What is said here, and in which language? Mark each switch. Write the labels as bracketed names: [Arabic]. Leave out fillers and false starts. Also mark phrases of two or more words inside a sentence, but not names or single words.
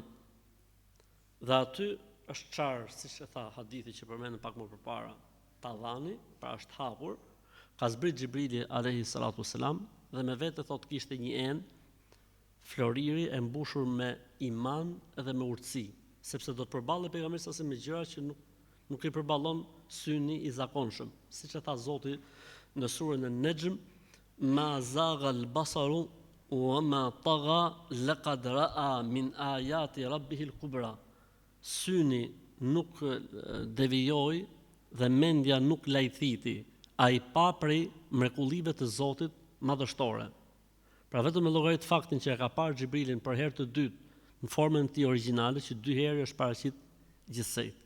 [Albanian] Dhe aty është çarë, siç e tha hadithi që përmendëm pak më përpara, tavani, pra është hapur, ka zbrit Xhibrili [Arabic] عليه الصلاة والسلام [Albanian] dhe me vete thot kishte një enë floriri e mbushur me iman dhe me urtësi, sepse do të përballet pejgamberi sa me gjëra që nuk i përballon syni i zakonshëm. Siç e tha Zoti në surën e Nejm, [Arabic] ما زاغ البصر وما طغى لقد رأى من آيات ربه الكبرى. [Albanian] Syni nuk devijoi dhe mendja nuk lajthiti, ai pa prej mrekullive të Zotit madhështore. Pra vetëm me llogarit faktin që e ka parë Xhibrilin për herë të dytë në formën e tij origjinale, që dy herë është paraqit gjithsejt.